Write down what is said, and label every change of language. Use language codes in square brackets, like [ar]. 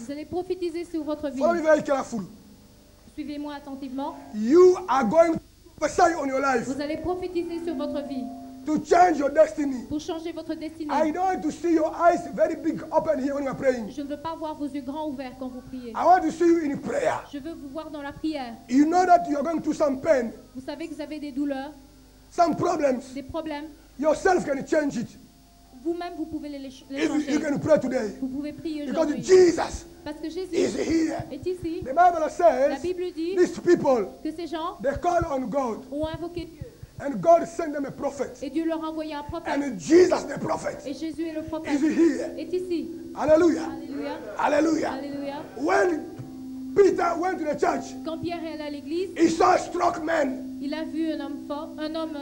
[fr] vous allez prophétiser sur votre vie. [en] Follow me very careful. [fr] Suivez-moi attentivement. [en] You are going to prophesy on your life [fr] Vous allez prophétiser sur votre vie [en] to change your destiny. [fr] pour changer votre destinée. [en] I don't want to see your eyes very big open here when you are praying. [fr] Je ne veux pas voir vos yeux grands ouverts quand vous priez. [en] I want to see you in prayer. [fr] Je veux vous voir dans la prière. [en] You know that you are going through some pain, [fr] Vous savez que vous avez des douleurs, [en] some problems. [fr] des problèmes. [en] Yourself can change it. [fr] Vous-même, vous pouvez les [en] If you [fr] changer. [en] can pray today. [fr] Vous pouvez prier [en] Because [fr] aujourd'hui. [en] Jesus [fr] Parce que Jésus [en] is here. [fr] est ici. [en] The Bible [fr] La [en] says [fr] Bible dit [en] these people, [fr] que ces gens [en] they call on God. [fr] ont invoqué Dieu. [en] And God sent them a prophet. [fr] Et Dieu leur a envoyé un prophète. [en] And Jesus the prophet [fr] Et Jésus est le [en] is [fr] prophète. [en] here. [fr] Est ici. [en] Hallelujah. [fr] Alléluia. [en] Hallelujah. [fr] Alléluia. [en] When Peter went to the church, [fr] Quand Pierre est allé à l'église, [en] he saw a struck man. [fr] il a vu un homme fort, un homme